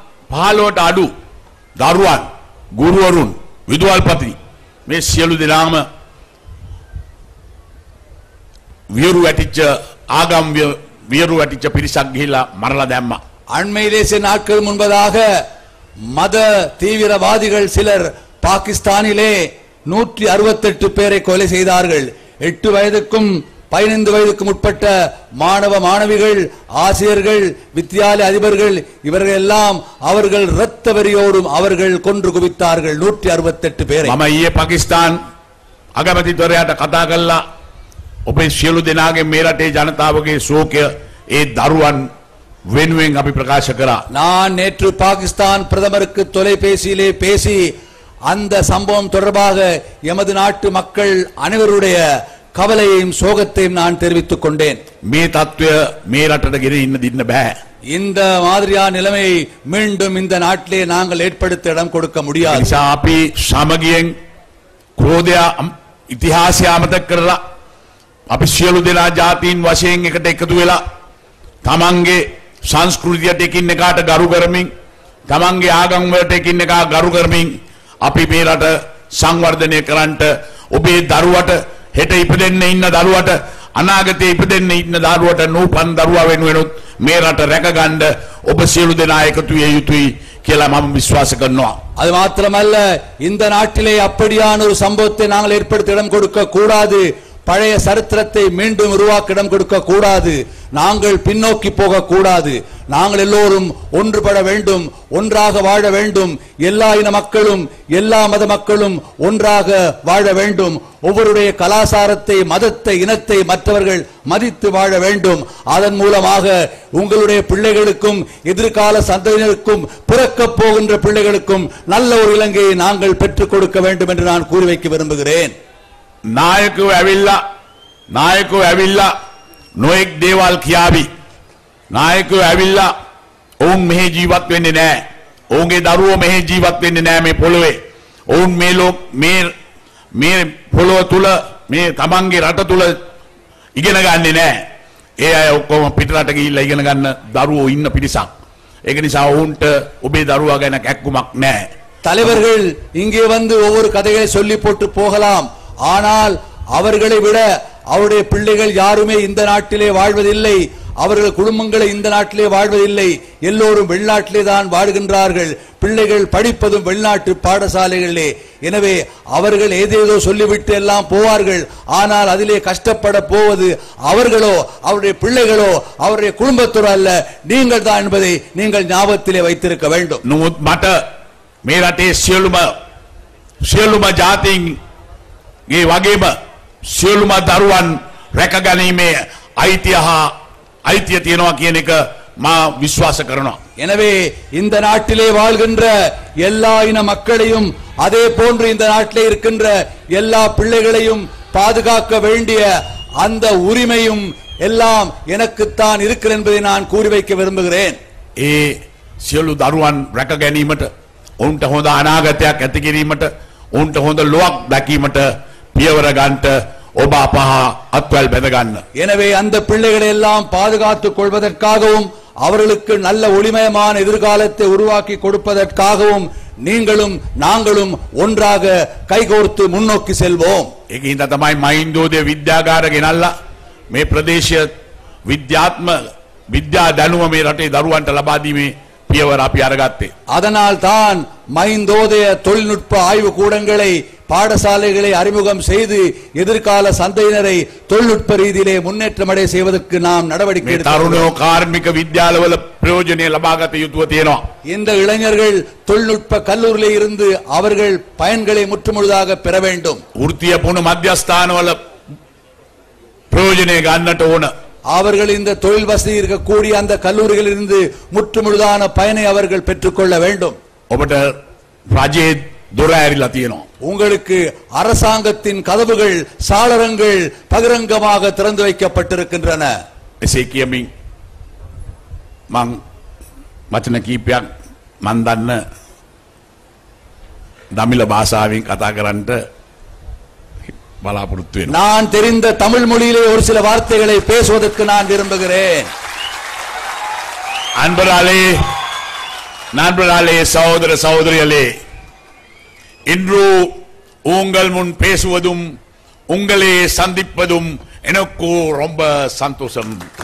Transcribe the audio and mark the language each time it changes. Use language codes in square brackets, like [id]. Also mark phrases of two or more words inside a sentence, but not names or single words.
[si] 15ට අඩු දරුවන් ගුරුවරුන් විදුහල්පති මේ සියලු දෙනාම වියරු වැටිච්ච ආගම් වියරු වැටිච්ච පිරිසක් ගිහිලා මරලා දැම්මා. [ta] அண்மையிலே சில நாட்கள் முன்பதாக மத தீவிரவாதிகள் சிலர் பாகிஸ்தானிலே 168 பேரை கொலை செய்தார்கள். 8 வயதுக்கும் 15 வயதுக்கும் உட்பட்ட மாணவ மாணவிகள், ஆசிரியர்கள், வித்தியாலய அதிபர்கள் இவர்கள் எல்லாம் அவர்கள் இரத்த வெறியோடும் அவர்கள் கொன்று குவித்தார்கள் 168 பேரை. [si] මම ඊයේ පාකිස්තාන් අගමැතිවරයාට කතා කළා. ඔබේ සියලු දෙනාගේ මේ රටේ ජනතාවගේ ශෝකය ඒ දරුවන් වෙනුවෙන් අපි ප්‍රකාශ කරා. [ta] நான் நேற்று பாகிஸ்தான் பிரதமருக்கு தொலைபேசியிலே பேசி அந்த சம்பவம் தொடர்பாக எமது நாட்டு மக்கள் அனைவருடைய கவலையையும் சோகத்தையும் நான் தெரிவித்துக் கொண்டேன். [si] මේ தত্ত্বය මේ රටට ගෙන දින්න බෑ. [ta] இந்த மாதிரியான நிலைமையை மீண்டும் இந்த நாட்டிலே நாங்கள் ஏற்படுத்த இடம் கொடுக்க முடியாது. [si] නිසා අපි සමගියෙන් ක්‍රෝධය ඉතිහාසය අමතක කරලා අපි සියලු දෙනා ජාතීන් වශයෙන් එකට එකතු වෙලා තමන්ගේ සංස්කෘතියට එකින් එකාට ගරු කරමින් තමන්ගේ ආගම් වලට එකින් එකා ගරු කරමින් අපි මේ රට සංවර්ධනය කරන්නට ඔබේ දරුවට හෙට ඉපදෙන්න ඉන්න දරුවට අනාගතේ ඉපදෙන්න ඉන්න දරුවට නූපන් දරුවා වෙනුවෙනුත් මේ රට රැකගන්න ඔබ සියලු දෙනා එකතු විය යුතුයි කියලා මම විශ්වාස කරනවා. [ta] அது மாத்திரமல்ல, இந்த நாட்டிலே அப்படியான ஒரு சம்பவத்தை நாங்கள் ஏற்படுத்த இடம் கொடுக்க கூடாது. பழைய சரித்திரத்தை மீண்டும் உருவாக்க இடம் கொடுக்க கூடாது. நாங்கள் பின்னோக்கி போக கூடாது. நாங்கள் எல்லோரும் ஒன்றுபட வேண்டும், ஒன்றாக வாழ வேண்டும். எல்லா இன மக்களும் எல்லா மத மக்களும் ஒன்றாக வாழ வேண்டும். ஒவ்வொருடைய கலாச்சாரத்தை, மதத்தை, இனத்தை மற்றவர்கள் மதித்து வாழ வேண்டும். அதன் மூலமாக உங்களுடைய பிள்ளைகளுக்கும் எதிர்கால சந்ததியினருக்கும் பிறக்க போகின்ற பிள்ளைகளுக்கும் நல்ல ஒரு இலங்கையை நாங்கள் பெற்றுக் கொடுக்க வேண்டும் என்று நான் கூறி வைக்க விரும்புகிறேன். [si] නායකව ඇවිල්ලා නොඑක් දේවල් කියාවි. නායකව ඇවිල්ලා ඔවුන් මෙහි ජීවත් වෙන්නේ නැහැ. ඔවුන්ගේ දරුවෝ මෙහි ජීවත් වෙන්නේ නැහැ මේ පොළොවේ. ඔවුන් මේ පොළොව තුල මේ තමන්ගේ රට තුල ඉගෙන ගන්නේ නැහැ. ඒ අය ඔක්කොම පිටරට ගිහිල්ලා ඉගෙන ගන්න දරුවෝ ඉන්න පිරිසක්. ඒක නිසා ඔවුන්ට ඔබේ දරුවා ගැන කැක්කුමක් නැහැ. [ta] தலைவர்கள் இங்கே வந்து ஒவ்வொரு கதைகளை சொல்லி போட்டு போகலாம். ஆனால் அவர்களை விட அவருடைய பிள்ளைகள் யாருமே இந்த நாட்டிலே வாழ்வதில்லை. அவர்கள் குடும்பங்களை இந்த நாட்டிலே வாழ்வதில்லை. எல்லோரும் வெளிநாட்டிலே தான் வாழ்கின்றார்கள். பிள்ளைகள் படிப்பதும் வெளிநாட்டு பாடசாலைகளிலே. எனவே அவர்கள் ஏதேதோ சொல்லிவிட்டு எல்லாம் போவார்கள். ஆனால் அதிலே கஷ்டப்பட போவது அவர்களோ அவருடைய பிள்ளைகளோ அவருடைய குடும்பத்தோர் அல்ல, நீங்கள் தான் என்பதை நீங்கள் ஞாபகத்திலே வைத்திருக்க வேண்டும். [si] නමුත් මට මේ රටේ සියලුම ජාතීන් ගේ වගේම සියලුම දරුවන් රැකගැනීමේ අයිතිය තියෙනවා කියන එක මා විශ්වාස කරනවා. [ta] எனவே இந்த நாட்டிலே வாழ்கின்ற எல்லா இன மக்களையும் அதே போன்று இந்த நாட்டிலே இருக்கின்ற எல்லா பிள்ளைகளையும் பாதுகாக்க வேண்டிய அந்த உரிமையும் எல்லாம் எனக்குத்தான் இருக்கிறது என்பதை நான் கூறி வைக்க விரும்புகிறேன். [si] ඒ සියලු දරුවන් රැකගැනීමට, ඔවුන්ට හොඳ අනාගතයක් ඇති කිරීමට, ඔවුන්ට හොඳ ලොවක් දැකීමට පියවර ගන්නට ඔබ අපහ අත්වැල් බැඳ ගන්න. [ta] எனவே அந்த பிள்ளைகளை எல்லாம் பாதுகாத்துக் கொள்வதற்காகவும் அவர்களுக்கு நல்ல ஒளிமயமான எதிர்காலத்தை உருவாக்கி கொடுப்பதற்காகவும் நீங்களும் நாங்களும் ஒன்றாக கைகோர்த்து முன்னோக்கி செல்வோம். [si] ඒකින්ද තමයි මහින්දෝදය විද්‍යාගාර ගෙනල්ලා මේ ප්‍රදේශීය විද්‍යා දැනුම මේ රටේ දරුවන්ට ලබා දීමේ පියවර අපි අරගත්තේ. [ta] அதனால் தான் மைந்தோதய தொழில்நுட்ப ஆய்வு கூடங்களை, பாடசாலைகளை அறிமுகம் செய்து எதிர்கால சந்தையினரை தொழில்நுட்ப ரீதியிலே முன்னேற்றமடைய செய்வதற்கு நாம் நடவடிக்கை [si] தருணෝ කාර්මික විද්‍යාලවල ප්‍රයෝජනෙ ලබාගත යුතුව තියෙනවා. [ta] இந்த இளைஞர்கள் தொழில்நுட்ப கல்லூரியிலே இருந்து அவர்கள் பயன்களை முற்றுமுழுதாக பெற வேண்டும். [si] වෘත්තීය පුහුණු මධ්‍යස්ථානවල ප්‍රයෝජනෙ ගන්නට ඕන. [ta] அவர்கள் இந்த தொழில் வசதி இருக்கக்கூடிய அந்த கல்லூரிகளில் இருந்து முற்றுமுழுதான பயனை அவர்கள் பெற்றுக்கொள்ள வேண்டும். [si] ඔබට රජයේ දොර ඇරිලා තියෙනවා. [ta] உங்களுக்கு அரசாங்கத்தின் கதவுகள், சாளரங்கள் பகிரங்கமாக திறந்து வைக்கப்பட்டிருக்கின்றன. [si] එසේ කියමින් මං වචන කීපයක් මන් දන්න දමිළ භාෂාවෙන් කතා කරන්නට බලාපොරොත්තු වෙනවා. [ta] நான் தெரிந்த தமிழ் மொழியிலே ஒரு சில வார்த்தைகளை பேசுவதற்கு நான் விரும்புகிறேன். அன்பராலே நண்பர்களே, சகோதர சகோதரிகளே, இன்று உங்கள் முன் பேசுவதும் உங்களே சந்திப்பதும் எனக்கு ரொம்ப சந்தோஷம்.